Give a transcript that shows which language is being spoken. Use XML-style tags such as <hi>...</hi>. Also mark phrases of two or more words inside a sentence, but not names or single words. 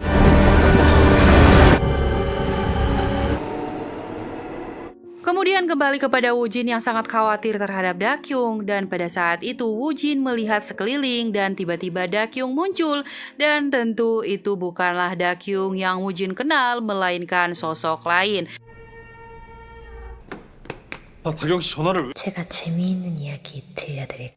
<id>Kemudian kembali kepada Wujin yang sangat khawatir terhadap Dakyung dan pada saat itu Wujin melihat sekeliling dan tiba-tiba Dakyung muncul dan tentu itu bukanlah Dakyung yang Wujin kenal melainkan sosok lain.</id> <ko>다경 씨 전화를 왜... 제가 재미있는 이야기 들려드릴까요?</ko>